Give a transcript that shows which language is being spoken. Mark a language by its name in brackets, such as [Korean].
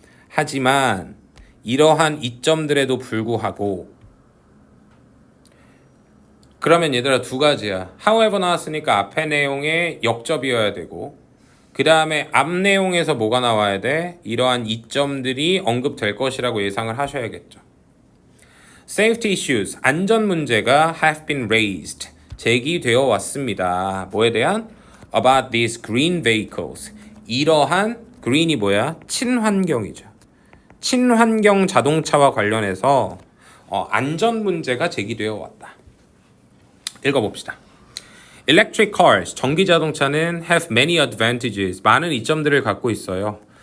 [Korean] 하지만 이러한 이점들에도 불구하고 그러면 얘들아 두 가지야. however 나왔으니까 앞에 내용에 역접이어야 되고 그 다음에 앞 내용에서 뭐가 나와야 돼? 이러한 이점들이 언급될 것이라고 예상을 하셔야겠죠. [English] Safety issues, [Korean] 안전 문제가 [English] have been raised, [Korean] 제기되어 왔습니다. 뭐에 대한? [English] About these green vehicles, [Korean] 이러한 green이 뭐야? 친환경이죠. 친환경 자동차와 관련해서 안전 문제가 제기되어 왔다. 읽어봅시다. [English] Electric cars, [Korean] 전기 자동차는 [English] have many advantages, [Korean] 많은 이점들을 갖고 있어요.